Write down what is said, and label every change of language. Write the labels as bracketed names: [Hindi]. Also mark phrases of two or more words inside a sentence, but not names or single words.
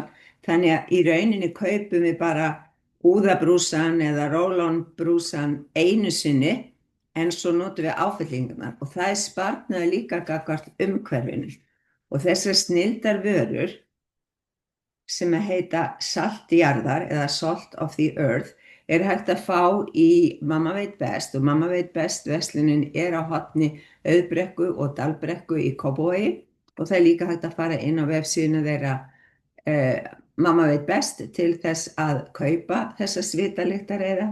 [Icelandic] Þannig að í rauninni kaupum við bara úðabrúsann eða roll-on brúsann einu sinni, en svo notum við áfyllingarnar, og það er sparnaði líka gagnvart umhverfinu. Og þessar snilldar vörur sem heita salt jarðar eða [English] salt of the earth [Icelandic] er hægt að fá í Mamma veit best, og Mamma veit best verslunin er á horni Auðbrekku og Dalbrekku í Kópavogi, og það er líka hægt að fara inn á vefsíðuna þeirra Mamma veit best til þess að kaupa þessa svitalyktarreiða.